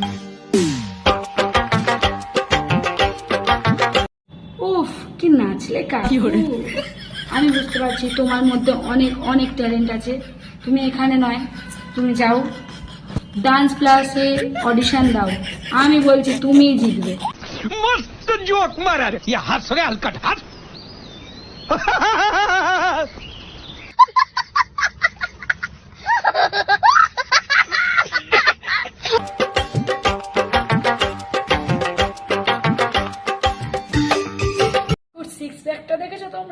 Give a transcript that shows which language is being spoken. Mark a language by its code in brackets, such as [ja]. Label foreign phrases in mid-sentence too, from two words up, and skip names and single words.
[bn] উফ, কি নাচলে কাকু। আমি বুঝতে পারছি তোমার মধ্যে অনেক অনেক ট্যালেন্ট আছে। তুমি এখানে নয়, তুমি যাও [en] dance class [bn] অডিশন দাও। আমি বলছি তুমিই জিতবে। [mr] मस्त जोक मारा रे या हंस रे हलकट हंस [bn] ওর [en] six pack [bn] দেখেছো তোমরা?